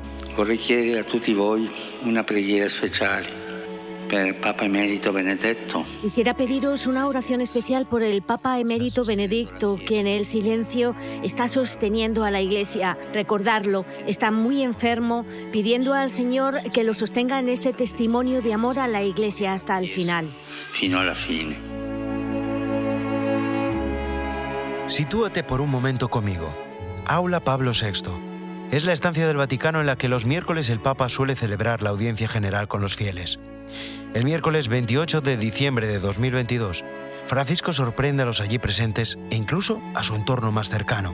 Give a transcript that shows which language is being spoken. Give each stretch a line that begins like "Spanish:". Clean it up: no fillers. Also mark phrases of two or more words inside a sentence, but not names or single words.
Italian: Vorrei chiedere a tutti voi una preghiera speciale per il Papa Emerito Benedetto.
Spanish: Quisiera pediros una oración especial por el Papa Emérito Benedicto, que en el silencio está sosteniendo a la Iglesia. Recordarlo, está muy enfermo, pidiendo al Señor que lo sostenga en este testimonio de amor a la Iglesia hasta el final.
Italian: Fino alla fine.
Spanish: Sitúate por un momento conmigo. Aula Pablo VI. Es la estancia del Vaticano en la que los miércoles el Papa suele celebrar la audiencia general con los fieles. El miércoles 28 de diciembre de 2022, Francisco sorprende a los allí presentes e incluso a su entorno más cercano.